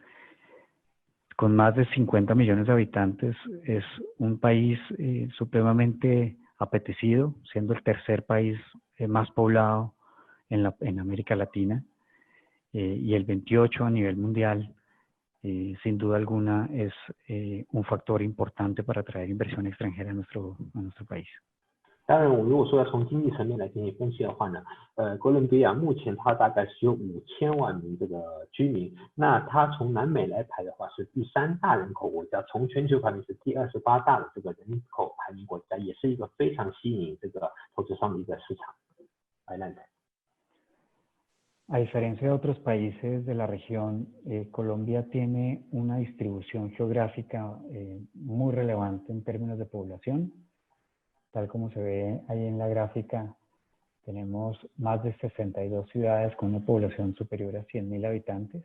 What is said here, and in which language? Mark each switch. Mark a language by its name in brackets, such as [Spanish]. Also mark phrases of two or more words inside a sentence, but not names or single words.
[Spanish] Con más de 50 millones de habitantes, es un país supremamente apetecido, siendo el tercer país más poblado en América Latina, y el 28 a nivel mundial. Sin duda alguna es un factor importante para atraer inversión extranjera a nuestro país. [Chinese] 当然，我们如果说要从经济层面来进行分析的话呢，哥伦比亚目前它大概是有5000万名这个居民，那它从南美来排的话是第3大人口国家，从全球排名是第28大的这个人口排名国家，也是一个非常吸引这个投资商的一个市场。Adelante. [Spanish] A diferencia de otros países de la región, Colombia tiene una distribución geográfica muy relevante en términos de población. Tal como se ve ahí en la gráfica, tenemos más de 62 ciudades con una población superior a 100.000 habitantes.